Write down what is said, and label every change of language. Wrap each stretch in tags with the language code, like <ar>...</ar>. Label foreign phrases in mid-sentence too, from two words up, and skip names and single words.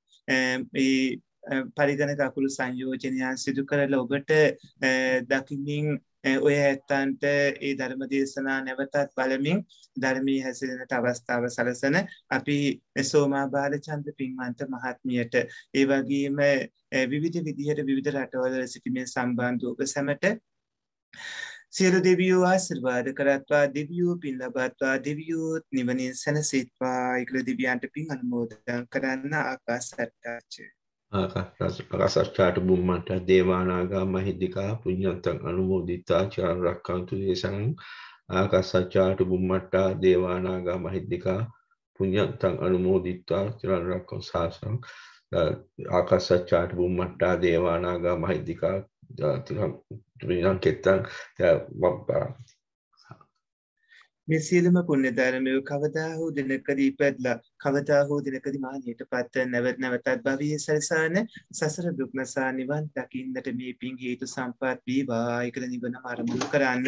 <si>මේ පරිගණක අකුරු සංයෝජනයන් සිදු කරලා ඔබට දකිමින් ඔය ඇත්තන්ට ඒ ධර්ම දේශනා නැවතත් බලමින් ධර්මයේ හැසිරෙනට අවස්ථාව සලසන අපි සෝමා බාලචන්ද්‍ර පින්වන්ත මහත්මියට ඒ වගේම විවිධ විදිහට විවිධ රටවල සිටින සම්බන්ධ ඔබ සැමට සියලු දෙවියෝ ආශිර්වාද කරත්වා දෙවියෝ පින් ලබත්වා දෙවියෝ නිවනින් සැනසෙත්වා ඊකල දිව්‍යයන්ට පින් අනුමෝදන් කරන්න ආකාශට්ටාච</si> <pi>ආකාශට්ටාට බුම්මට්ටා දේවානාගා මහිද්దికා පුඤ්ඤන්තං අනුමෝදිතා චාර රක්ඛන්තු දේශං ආකාශට්ටාට බුම්මට්ටා දේවානාගා මහිද්దికා පුඤ්ඤන්තං අනුමෝදිතා චාර රක්ඛන්තු සාසං ආකාශට්ටාට බුම්මට්ටා දේවානාගා මහිද්దికා තිරම් කෙත්තං</pi> <si>මේ සියලුම පුණ්‍ය ධර්මය කවදා හෝ දිනකදී ඉපදලා කවදා හෝ දිනකදී මානියට පත් නැවතත් භවයේ සරසාන සසර දුක් නැසා නිවන් දකින්නට මේ පිං හේතු සම්පත් වේවා කියලා නිවන අරමුණු කරන්න.</si>